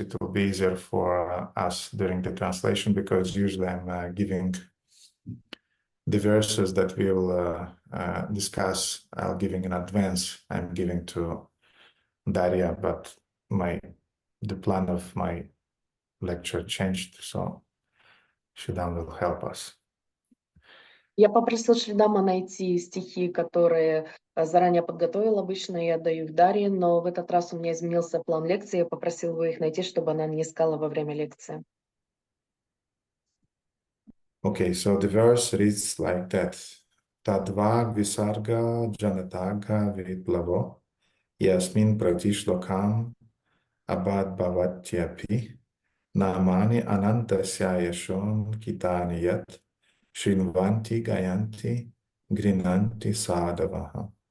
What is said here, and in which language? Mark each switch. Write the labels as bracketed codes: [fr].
[en] It will be easier for us during the translation because usually I'm giving the verses that we will discuss. I'll giving in advance. I'm giving to Daria, but the plan of my lecture changed, so Shidam will help us. [ru] Я попросил Шридама найти стихи, которые заранее подготовил. Обычно я даю их Дарье, но в этот раз у меня изменился план лекции. Я попросил его их найти, чтобы она не искала во время лекции. [en] Okay, so the verse reads like that. [sa] Tadva visarga janataga viplavo yasmin pratishlokam abad bhavatyapi namani anantasya yashon kitani yat shrinvanti gayanti grinanti sadavaha.